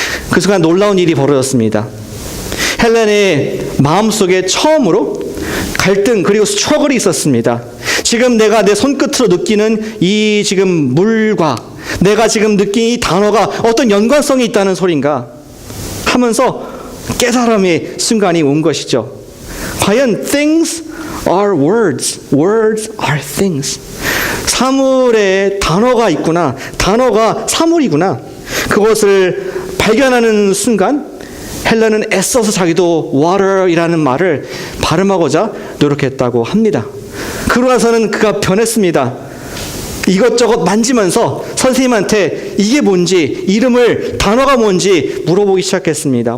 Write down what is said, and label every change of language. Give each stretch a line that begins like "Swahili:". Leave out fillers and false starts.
Korean: 그 순간 놀라운 일이 벌어졌습니다. 헬렌의 마음속에 처음으로 갈등 그리고 스트러글이 있었습니다. 지금 내가 내 손끝으로 느끼는 이 지금 물과 내가 지금 느낀 이 단어가 어떤 연관성이 있다는 소린가 하면서 깨달음의 순간이 온 것이죠. 과연
English: things are words, words are things.
Korean: 사물에 단어가 있구나, 단어가 사물이구나. 그것을 발견하는 순간 헬렌은 애써서 자기도 water이라는 말을 발음하고자 노력했다고 합니다. 그러고 나서는 그가 변했습니다. 이것저것 만지면서 선생님한테 이게 뭔지, 이름을, 단어가 뭔지 물어보기 시작했습니다.